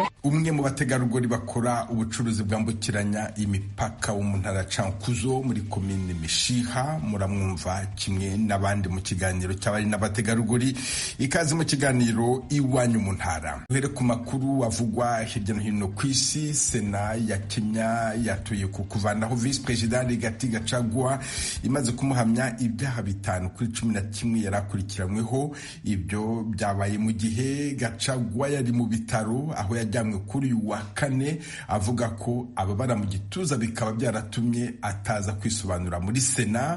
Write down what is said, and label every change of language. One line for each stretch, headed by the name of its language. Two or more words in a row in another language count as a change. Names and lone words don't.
Rundi: Umwe mu bategarugori bakora ubucuruzi bwambukiranya imipaka wo mu ntara Cankuzo muri komine Mishiha muramwumva kimwe n'abandi mu kiganiro cy'abari n'abategarugori. Ikaze mu kiganiro iwanyu mu ntara. Uhere ku makuru avugwa hirya no hino ku isi.
Kinyarwanda: Sena ya Kenya yatoye kukuvanaho
English: Vice President
Kinyarwanda: Rigathi Gachagua imaze kumuhamya ibyaha 5 kuri 11 yarakurikiranweho. Ibyo byabaye mu gihe Gachagua yari mu bitaro aho yajyamwe kuri uyu wa kane avuga ko ababara mu gituza bikaba byaratumye ataza kwisobanura muri Sena.